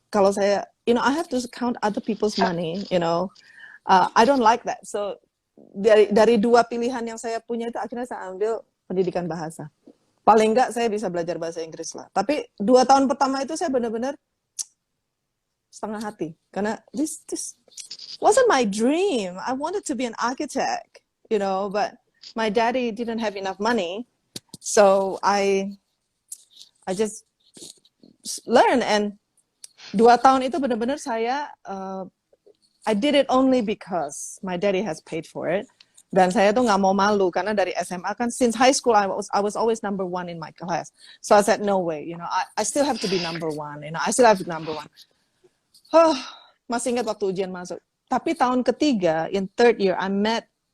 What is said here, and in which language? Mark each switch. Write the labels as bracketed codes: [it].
[id] Kalau saya, [en] you know, I have to count other people's money, you know. I don't like that. [id] So dari dua pilihan yang saya punya itu akhirnya saya ambil pendidikan bahasa. Paling enggak saya bisa belajar bahasa Inggris lah. Tapi 2 tahun pertama itu saya benar-benar setengah hati karena [en] this wasn't my dream. I wanted to be an architect, you know, but my daddy didn't have enough money, so I just learn. And [id] 2 tahun itu benar-benar saya [en] I did it only because my daddy has paid for it. [id] Dan saya tuh nggak mau malu karena dari SMA kan, [en] since high school I was always number 1 in my class. So I said no way, you know, I still have to be number 1, you know, I still have to be number 1. [id] Masih ingat waktu ujian masuk. Tapi tahun ketiga, [en] in 3rd year, I met